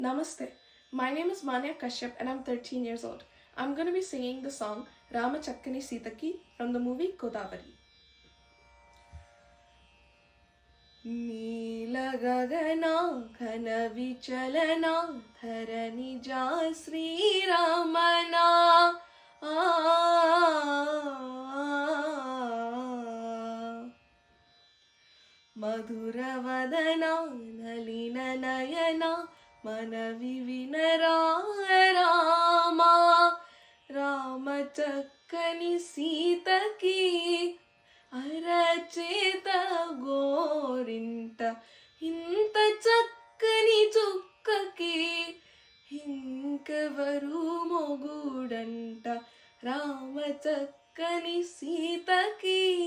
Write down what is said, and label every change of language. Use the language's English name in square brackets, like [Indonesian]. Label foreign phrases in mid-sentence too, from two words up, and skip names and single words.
[English] Namaste. My name is Manya Kashyap and I'm 13 years old. I'm going to be singing the song Rama Chakkani Sitaki from the movie Godavari. [Telugu] నీల గగన ఘన విచలన ధరణి జ శ్రీ రమణ మధుర వదన నలిన నయన మనవి వినరా రామ రామ చక్కని సీతకి అరచేత గోరింట ఇంత చక్కని చుక్కకి ఇంకెవరు మొగుడంట రామ చక్కని సీతకి